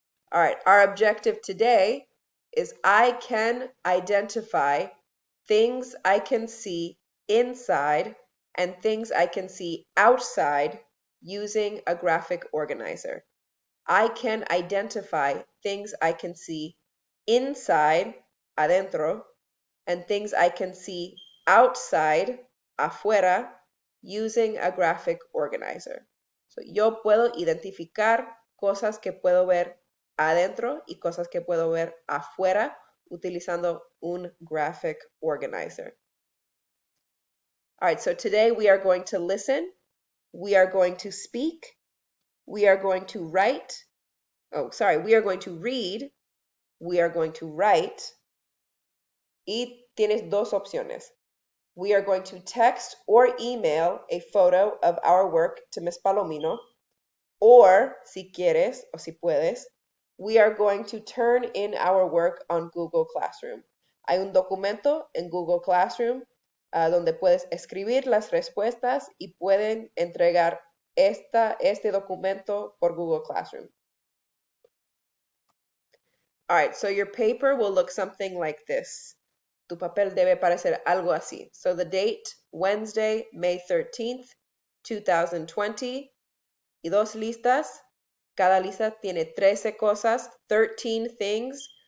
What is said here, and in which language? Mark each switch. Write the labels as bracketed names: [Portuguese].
[English] All right, our objective today is I can identify things I can see inside and things I can see outside using a graphic organizer. I can identify things I can see inside, [Spanish] adentro, [English] and things I can see outside, [Spanish] afuera, [English] using a graphic organizer. [Spanish] So, yo puedo identificar cosas que puedo ver adentro y cosas que puedo ver afuera utilizando un [English] graphic organizer. All right, so today we are going to listen, we are going to speak, we are going to write, we are going to read, we are going to write, [Spanish] y tienes 2 opciones. [English] We are going to text or email a photo of our work to Miss Palomino, or [Spanish] si quieres o si puedes, [English] we are going to turn in our work on Google Classroom. [Spanish] Hay un documento en Google Classroom donde puedes escribir las respuestas y pueden entregar este documento por Google Classroom. [English] All right, so your paper will look something like this. [Spanish] Tu papel debe parecer algo así. [English] So the date, Wednesday, May 13th, 2020. [Spanish] Y 2 listas. Cada lista tiene 13 cosas, [English] 13 things